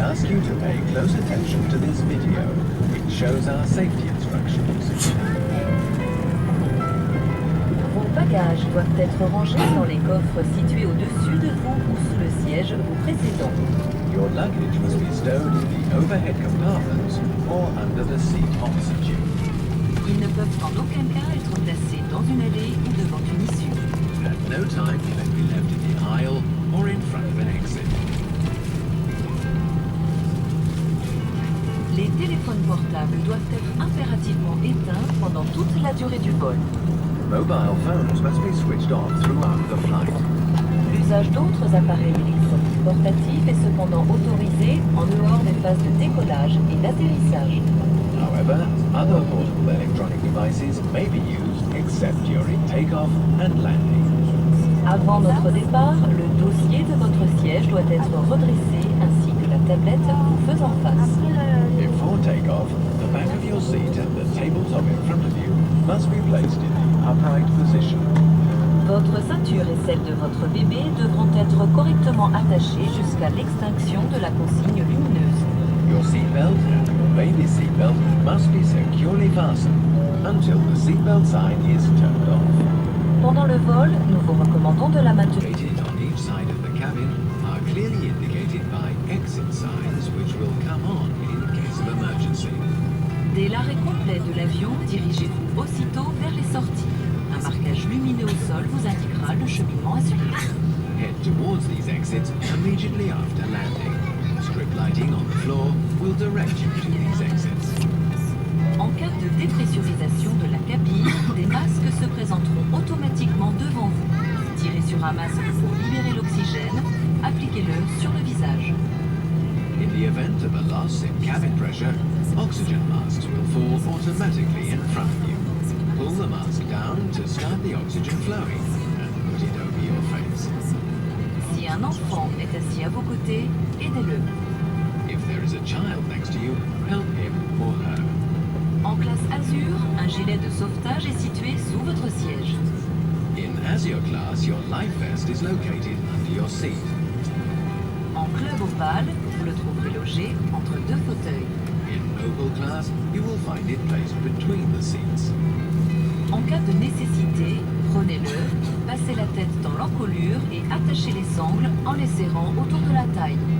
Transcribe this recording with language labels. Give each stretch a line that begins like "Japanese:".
English: you to pay close attention to this video. It shows our safety instructions.
French: Vos bagages doivent être rangés dans les coffres situés au-dessus de vous ou sous le siège vous précédant.
English: Your luggage must be stowed in the overhead compartments or under the seat opposite you.
French: Ils ne peuvent en aucun cas être placés dans une allée ou devant une issue.
English: At no time can they be left in the aisle or in front of an exit.
French: Les téléphones portables doivent être impérativement éteints pendant toute la durée du vol.
English: Mobile phones must be switched off throughout the flight.
French: L'usage d'autres appareils électroniques portatifs est cependant autorisé en dehors des phases de décollage et d'atterrissage.
English: However, other portable electronic devices may be used except during takeoff and landing.
French: Avant notre départ, le dossier de votre siège doit être redressé ainsi que la tablette vous faisant face.
English: Before takeoff, the back of your seat and the tabletop in front of you must be placed in the upright position.
French: Votre ceinture et celle de votre bébé devront être correctement attachées jusqu'à l'extinction de la consigne lumineuse.
English: Your seatbelt and your baby's seatbelt must be securely fastened until the seatbelt sign is turned off.
French: Pendant le vol, nous vous recommandons de la maintenir.
English: Located on each side of the cabin are clearly indicated by exit signs which will come on in case of emergency.
French: Dès l'arrêt complet de l'avion, dirigez-vous aussitôt vers les sorties. Un marquage lumineux au sol vous indiquera le cheminement à suivre.
English: Head towards these exits immediately after landing. Strip lighting on the floor will direct you to these exits.
French: En cas de dépressurisation de la cabine, des masques se présenteront automatiquement devant vous. Tirez sur un masque pour libérer l'oxygène, appliquez-le sur le visage.
English: In the event of a loss in cabin pressure, oxygen masks will fall automatically in front of you. Pull the mask down to start the oxygen flowing and put it over your face.
French: Si un enfant est assis à vos côtés, aidez-le.
English: If there is a child next to you, help him or her.
French: En classe Azur, un gilet de sauvetage est situé sous votre siège.
English: In Azure class, your life vest is located under your seat.
French: En club opale, vous le trouverez logé entre deux fauteuils.
English: In Opal class, you will find it placed between the seats.
French: En cas de nécessité, prenez-le, passez la tête dans l'encolure et attachez les sangles en les serrant autour de la taille.